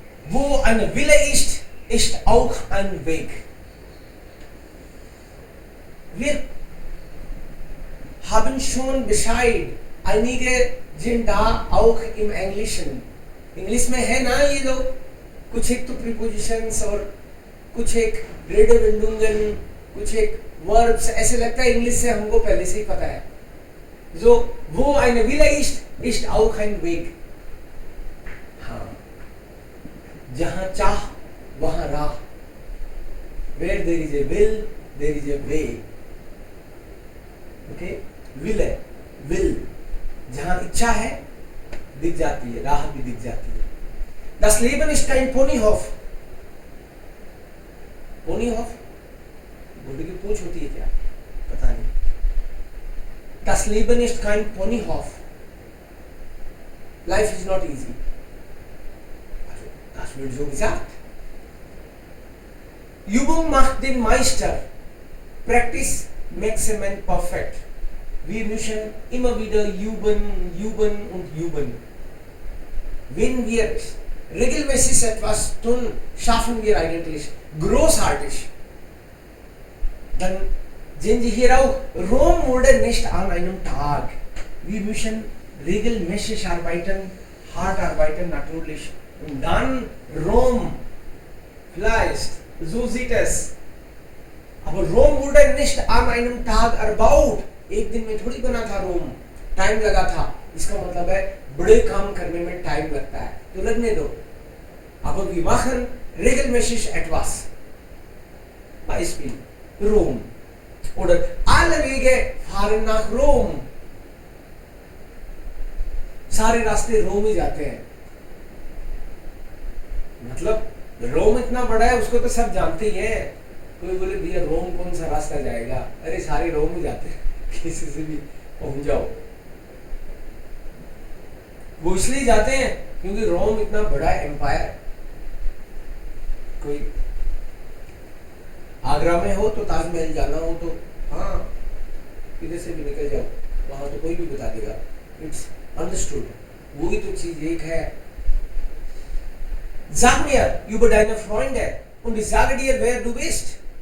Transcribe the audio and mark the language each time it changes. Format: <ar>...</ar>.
<de>Wo ein Wille ist, ist auch ein Weg. Wir haben schon Bescheid. einige sind da auch im Englischen.</de> <hi>English में है ना ये लोग, कुछ एक तो प्रीपोजिशंस और कुछ एक रेडविंडुंगन, कुछ एक वर्ब्स, ऐसे लगता है इंग्लिश से हमको पहले से ही पता है.</hi> <de>So, wo ein Wille ist auch ein Weg.</de> <hi>हाँ, जहाँ चाह वहाँ राह.</hi> <en>Where there is a will, there is a way. Okay? will.</en> <hi>जहाँ इच्छा है दिख जाती है, राह भी दिख जाती है.</hi> <de>Das Leben ist kein Ponyhof. Ponyhof?</de> <hi>घोड़े की पूंछ होती है क्या? पता नहीं.</hi> <de>Das Leben ist kein Ponyhof.</de> <en>Life is not easy.</en> <de>Das wird so gesagt. Übung macht den Meister.</de> <en>Practice makes a man perfect.</en> <de>Wir müssen immer wieder üben und üben. Wenn wir regelmäßig etwas tun, schaffen wir eigentlich großartig. Dann sehen Sie hier auch, Rom wurde nicht an einem Tag. Wir müssen regelmäßig arbeiten, hart arbeiten natürlich. Und dann Rom, vielleicht, so sieht es. Aber Rom wurde nicht an einem Tag erbaut.</de> <hi>एक दिन में थोड़ी बना था रोम, time लगा था. इसका मतलब है बड़े काम करने में टाइम लगता है, तो लगने दो.</hi> <de>Aber wir machen regelmäßig etwas. Beispiel Rom. Oder alle Wege fahren nach Rom.</de> <hi>सारे रास्ते रोम ही जाते हैं. मतलब रोम इतना बड़ा है, उसको तो सब जानते ही हैं. कोई बोले भैया रोम कौन सा रास्ता जाएगा? अरे सारे रोम ही जाते हैं, किसी से भी पहुंच जाओ. वो इसलिए जाते हैं क्योंकि रोम इतना बड़ा एम्पायर. कोई आगरा में हो तो ताजमहल जाना हो तो हाँ, किधर से भी निकल जाओ, वहां तो कोई भी बता देगा.</hi> <en>It's understood.</en> <hi>वही तो चीज एक है.</hi> <de>Sag mir über deine Freunde und ich sage dir, wer du bist.</de>